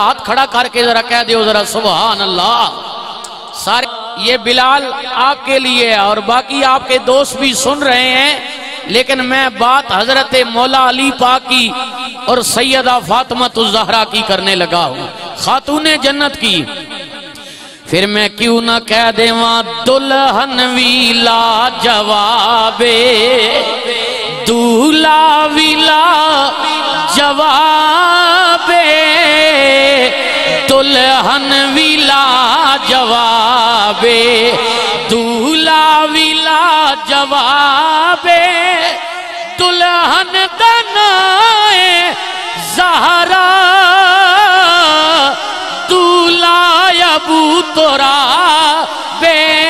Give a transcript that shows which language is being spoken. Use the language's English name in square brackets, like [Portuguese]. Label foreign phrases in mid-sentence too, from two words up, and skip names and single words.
[Urdu] ہاتھ کھڑا کر کے ذرا کہہ دیو ذرا سبحان اللہ سارے یہ بلال آپ کے لیے ہے اور باقی آپ کے دوست بھی سن رہے ہیں لیکن میں بات حضرت مولا علی پاک کی اور سیدہ فاطمہ الزہرا کی کرنے لگا ہوں خاتون جنت کی پھر میں کیوں نہ کہہ دے وہاں [Punjabi] دلہن ویلا جوابے دولا ویلا جوابے دلہن ویلا جوابے دولا ویلا جوابے دلہن دنائے زہرا دولا ابو ترابے